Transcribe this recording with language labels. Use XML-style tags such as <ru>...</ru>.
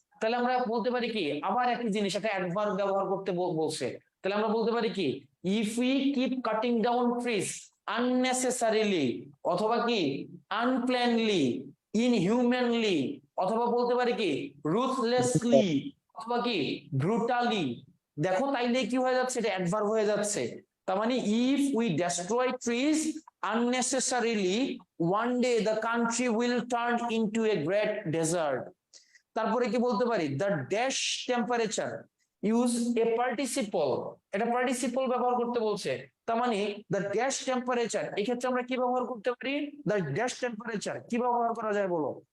<bn>তাহলে আমরা বলতে পারি কি, আবার একই জিনিস, একটা অ্যাডভার্ব ব্যবহার করতে বলছে, তাহলে আমরা বলতে পারি কি,</bn> <en>if we keep cutting down trees unnecessarily,</en> <bn>অথবা কি আনপ্ল্যানলি, ইনহিউম্যানলি, অথবা বলতে পারি কি রুথলেসলি, অথবা কি ব্রুটালি। দেখো তাইলে কি হয়ে যাচ্ছে, এটা অ্যাডভার্ব হয়ে যাচ্ছে। তার মানে</bn> <en>If we destroy trees unnecessarily, one day the country will turn into a great desert.</en> <bn>তারপরে কি বলতে পারি,</bn> <en>the dash temperature, use a participle,</en> <bn>এটা পার্টিসিপল ব্যবহার করতে বলছে। তার মানে</bn> <en>the dash temperature,</en> <bn>এই ক্ষেত্রে আমরা কি ব্যবহার করতে পারি, the dash temperature কি ব্যবহার করা যায় বলো?</bn>